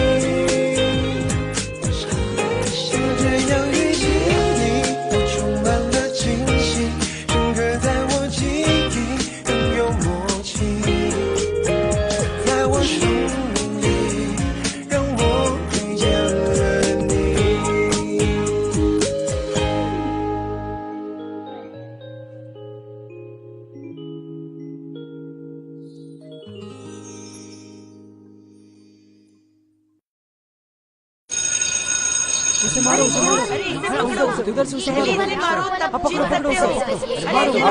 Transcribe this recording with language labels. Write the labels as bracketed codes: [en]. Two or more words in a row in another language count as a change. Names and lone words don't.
[zh] 就这样遇见你，我充满了惊喜，深刻在我记忆，更有默契，在我生命里，让我遇见了你。 [hi] उसे मारो उधर से उसे मारो अब पकड़ो उसे मारो